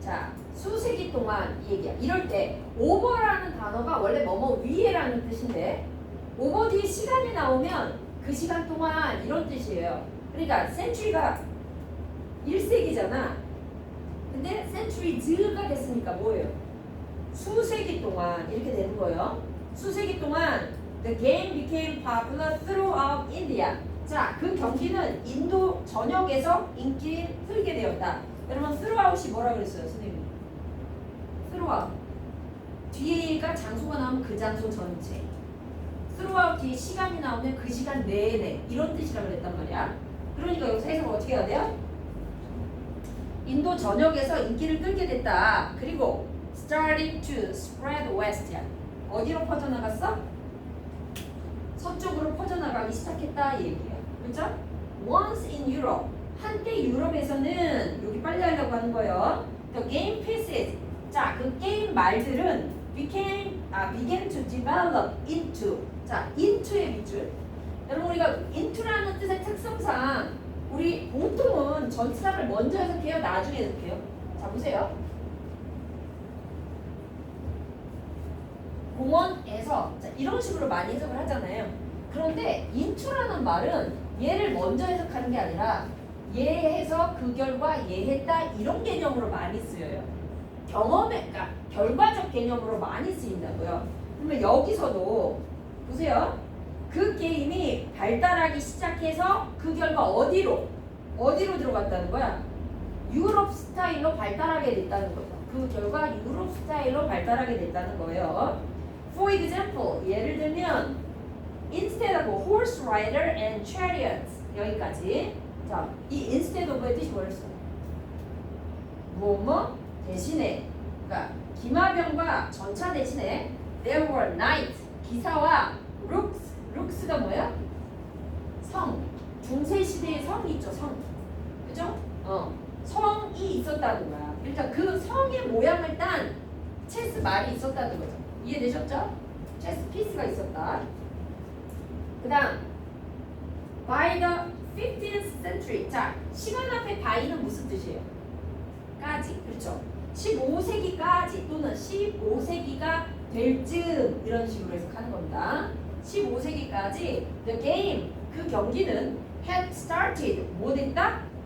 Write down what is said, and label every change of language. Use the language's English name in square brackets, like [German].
[Korean] 자, 수세기 동안 이 얘기야. 이럴 때 over라는 단어가 원래 뭐뭐 위에라는 뜻인데 over 뒤에 시간이 나오면 그 시간 동안 이런 뜻이에요. 그러니까 century가 1세기잖아. 근데 centuries가 됐으니까 뭐예요? 수세기 동안 이렇게 되는 거예요. 수세기 동안 [English] the game became popular throughout India. [Korean] 자, 그 경기는 인도 전역에서 인기를 끌게 되었다. 여러분, throughout이 뭐라 그랬어요, 선생님? throughout. 뒤에가 장소가 나오면 그 장소 전체. throughout 뒤에 시간이 나오면 그 시간 내내. 이런 뜻이라 그랬단 말이야. 그러니까 여기서 해석을 어떻게 해야 돼요? 인도 전역에서 인기를 끌게 됐다. 그리고 [English] starting to spread west야. [Korean] 어디로 퍼져나갔어? 서쪽으로 퍼져나가기 시작했다 이 얘기야. 그렇죠? [English] Once in Europe. [Korean] 한때 유럽에서는 여기 빨리 하려고 하는 거예요. [English] The game pieces. [Korean] 자, 그 게임 말들은 [English] began to develop into. [Korean] 자, into의 밑줄. 여러분, 우리가 into라는 뜻의 특성상 우리 보통은 전치사를 먼저 해석해요? 나중에 해석해요? 자, 보세요. 공원에서 자, 이런 식으로 많이 해석을 하잖아요. 그런데 into라는 말은 얘를 먼저 해석하는 게 아니라 얘 해서 그 결과 얘 했다 이런 개념으로 많이 쓰여요. 그러니까 결과적 개념으로 많이 쓰인다고요. 그러면 여기서도 보세요. 그 게임이 발달하기 시작해서 그 결과 어디로 들어갔다는 거야? 유럽 스타일로 발달하게 됐다는 거죠. 그 결과 유럽 스타일로 발달하게 됐다는 거예요. [English] For example, [Korean] 예를 들면 [English] instead of horse rider and chariots [Korean] 여기까지. 자, 이 instead of의 뜻이 뭐였어요? 뭐뭐 대신에, 그러니까 기마병과 전차 대신에 [English] there were knights [Korean] 기사와 rooks가 뭐야? 성. 중세 시대의 성이 있죠, 성. 그죠? 성이 있었다는 거야. 그러니까 그 성의 모양을 딴 체스 말이 있었다는 거죠. 이해되셨죠? 체스 피스가 있었다. 그 다음 [English] by the 15th century. [Korean] 자, 시간 앞에 by는 무슨 뜻이에요? 까지. 그렇죠. 15세기까지 또는 15세기가 될 즈음 이런 식으로 해석하는 겁니다. 15세기까지 [English] the game [Korean] 그 경기는 [English] had started [Korean] 뭐 됐다?